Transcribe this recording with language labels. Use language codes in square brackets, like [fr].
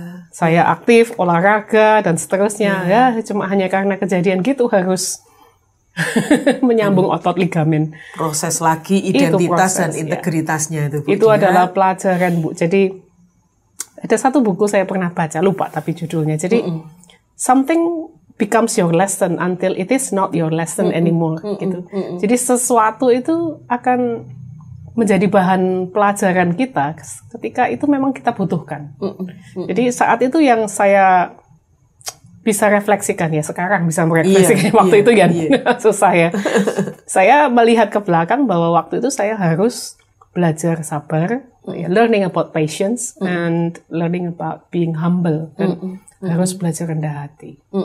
[id] Saya aktif, olahraga, dan seterusnya. Ya, cuma hanya karena kejadian gitu harus menyambung otot ligamen. Proses lagi identitas dan integritasnya itu, Bu. Itu adalah pelajaran, Bu. Jadi ada satu buku saya pernah baca, lupa tapi judulnya. [en] Jadi something becomes your lesson until it is not your lesson anymore gitu. [id] Jadi sesuatu itu akan menjadi bahan pelajaran kita ketika itu memang kita butuhkan. Jadi saat itu yang saya bisa refleksikan ya, sekarang bisa merefleksikan waktu itu kan susah ya. Saya melihat ke belakang bahwa waktu itu saya harus belajar sabar, learning about patience and learning about being humble, dan harus belajar rendah hati.